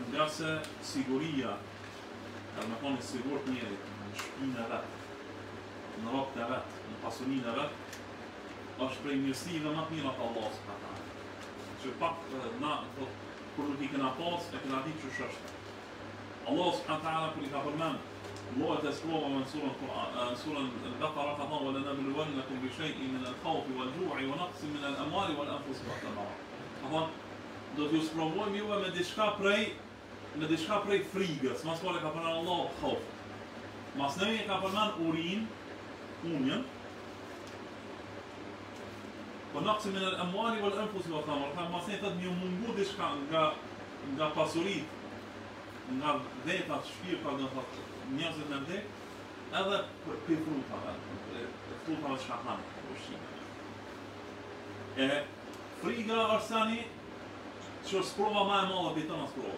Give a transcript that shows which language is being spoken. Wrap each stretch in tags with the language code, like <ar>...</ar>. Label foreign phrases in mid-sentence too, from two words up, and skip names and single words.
<sq>Nga se siguria edhe me koni sigur të njerit, në shpinë e vetë, në ropët e vetë, në pasurinë e vetë, është prej mirësive më të mira të Allah s.a. Që pak na, kur nuk i kena pas, e kena ditë që është. Allah s.a. kur i ka përmend, llojet e sprovave në surën Al-Baqara ka thënë</sq> <ar>وَلَنَبْلُوَنَّكُمْ بِشَيْءٍ مِنَ الْخَوْفِ وَالْجُوعِ وَنَقْصٍ مِنَ الْأَمْوَالِ وَالْأَنفُسِ وَالثَّمَرَاتِ.</ar> <sq>Ka thënë, do t'ju sprovojmë juve me diçka prej frigës, mas pare ka përmen Allah khauf. Mas nëmi ka përmen urin, unjen, po</sq> <ar>نقص من الأموال والأنفس وثمر.</ar> <sq>Ka mas nëmi thët një mungu diçka nga pasurit, nga vetat, shpirtat, në thët njerëzit me vdek, edhe për frutave që ka hanë, ushqime. E friga është tani që është sprova ma e madhe për të në sprova.</sq>